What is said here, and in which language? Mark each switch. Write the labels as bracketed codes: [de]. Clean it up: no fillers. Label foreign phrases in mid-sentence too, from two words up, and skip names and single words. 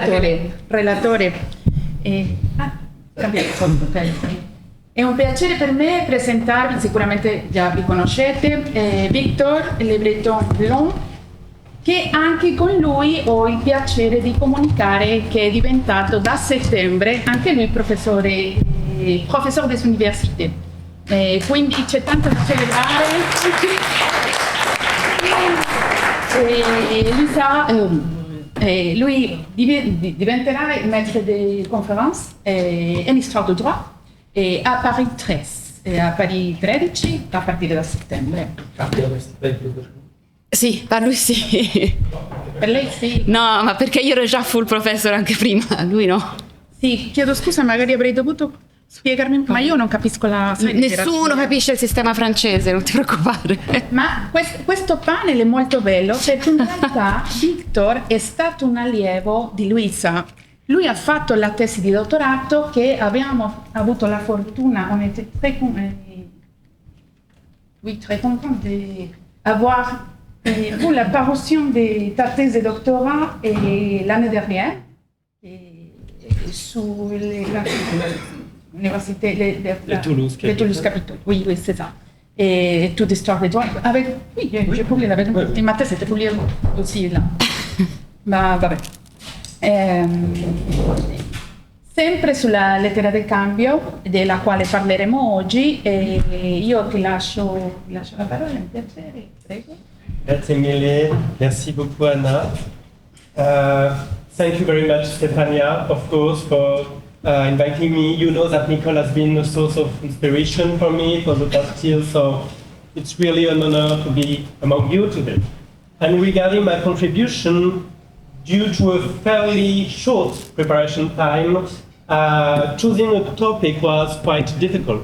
[it] È un piacere per me presentarvi, sicuramente già vi conoscete, Victor Breton-Blon, che anche con lui ho il piacere di comunicare che è diventato da settembre anche lui professore [fr] des universités. [it] Quindi c'è tanto da celebrare. Lui diventerà il [fr] maître de conférence en histoire du droit [it] a Paris 13 a partire da settembre. Sì, per lui sì. Per lei sì? No, ma perché io ero già [en] full professor [it] anche prima, lui no. Sì, chiedo scusa, magari avrei dovuto spiegarmi un po', ma io non capisco la... Nessuno capisce il sistema francese, non ti preoccupare. Ma questo panel è molto bello perché in realtà Victor è stato un allievo di Luisa. Lui ha fatto la tesi di dottorato che abbiamo avuto la fortuna, [fr] on était très content d'avoir pour la parution de ta thèse de doctorat l'année dernière sur l'université de Toulouse Capitole. Oui, c'est ça. Et toute histoire des droits. Oui, j'ai publié avec ma thèse, c'était publié aussi là. [it] Ma vabbè. Sempre sulla lettera del cambio, della quale parleremo oggi, io ti lascio la parola, un piacere, prego. Grazie mille, [fr] merci beaucoup Anna. [en] Thank you very much Stefania, of course, for inviting me. You know that MICOLL has been a source of inspiration for me for the past year, so it's really an honor to be among you today. And regarding my contribution, due to a fairly short preparation time, choosing a topic was quite difficult.